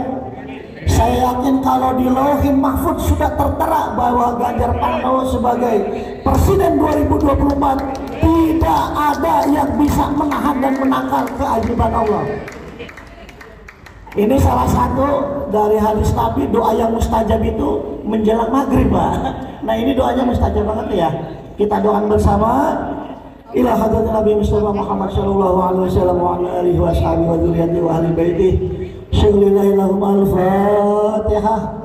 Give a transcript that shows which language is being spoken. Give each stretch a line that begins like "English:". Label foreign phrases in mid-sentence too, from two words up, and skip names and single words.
Indonesian: Saya yakin kalau di Lauhil Mahfuz sudah tertera bahwa Ganjar Pranowo sebagai Presiden 2024, tidak ada yang bisa menahan dan menangkal keajaiban Allah. Ini salah satu dari hadis Nabi, doa yang mustajab itu menjelang maghrib Pak. Nah ini doanya mustajab banget ya. Kita doakan bersama.
Arabic: إلى حضرة النبي المصطفى محمد صلى الله عليه وسلم وعلى آله وصحبه وذريته وأهل بيته. شكر الله لهم الفاتحة.